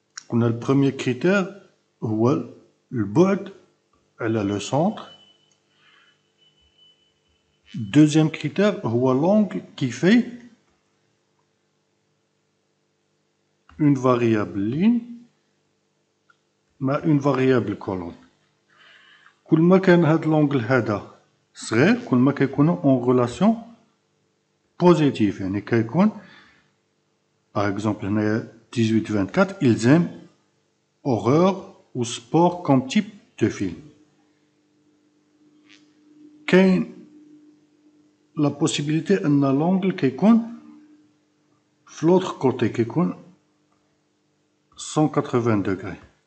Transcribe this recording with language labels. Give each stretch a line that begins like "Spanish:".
French: On a le premier critère, le
Arabic: بعد على
French: le centre. Deuxième critère, l'angle qui fait une variable ligne mais une variable colonne.
Arabic: كل ما كان هاد l'angle هذا صغير كل ما كيكونوا
French: en relation positive.
Arabic: يعني كيكون
French: par exemple هنايا 18-24 ils aiment horreur ou sport comme type de film.
Arabic: كاين la possibilité ان l'angle كيكون في
French: l'autre côté
Arabic: كيكون 180 degrés.